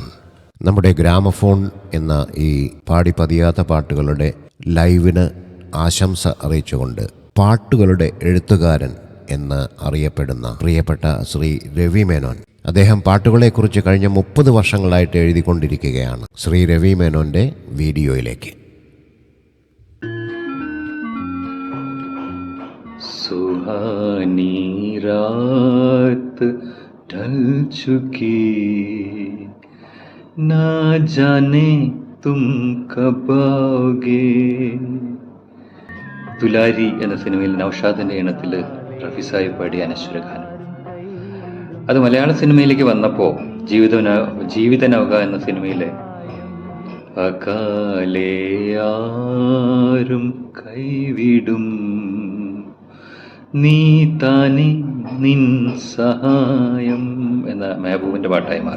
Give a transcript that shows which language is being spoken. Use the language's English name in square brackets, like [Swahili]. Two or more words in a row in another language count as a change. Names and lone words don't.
[Malayalam] നമ്മുടെ ഗ്രാമഫോൺ എന്ന ഈ പാടിപ്പതിയാത്ത പാട്ടുകളുടെ ലൈവിന് ആശംസ അറിയിച്ചുകൊണ്ട് പാട്ടുകളുടെ എഴുത്തുകാരൻ എന്ന് അറിയപ്പെടുന്ന പ്രിയപ്പെട്ട ശ്രീ രവി മേനോൻ, അദ്ദേഹം പാട്ടുകളെക്കുറിച്ച് കഴിഞ്ഞ 30 വർഷങ്ങളായിട്ട് എഴുതിക്കൊണ്ടിരിക്കുകയാണ്. ശ്രീ രവി മേനോന്റെ വീഡിയോയിലേക്ക്. [Hindi] सुहानी रात ढल चुकी, ना जाने तुम कब आओगे. [Malayalam] തുലാരി എന്ന സിനിമയിൽ നൗഷാദിന്റെ ഈണത്തിൽ റഫി സാഹിബ് പാടിയ അനശ്വര ഗാനം. അത് മലയാള സിനിമയിലേക്ക് വന്നപ്പോൾ ജീവിതനൗക എന്ന സിനിമയിലെ അകാലേ ആരും കൈവിടും നീ താനെ നിൻ സഹായം എന്ന മെഹബൂബിന്റെ പാട്ടായി മാറി.